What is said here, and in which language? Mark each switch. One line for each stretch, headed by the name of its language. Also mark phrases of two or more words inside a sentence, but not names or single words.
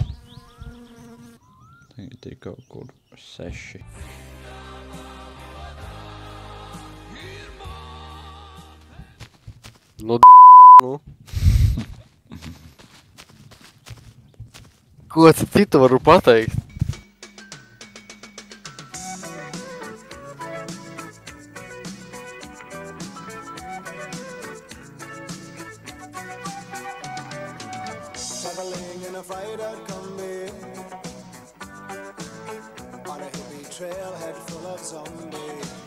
Latvian: Tagad ir kaut kur 6. Nu, nu. Ko citu varu pateikt?
English: Traveling in a fried-out combi on a hippie trailhead full of zombies.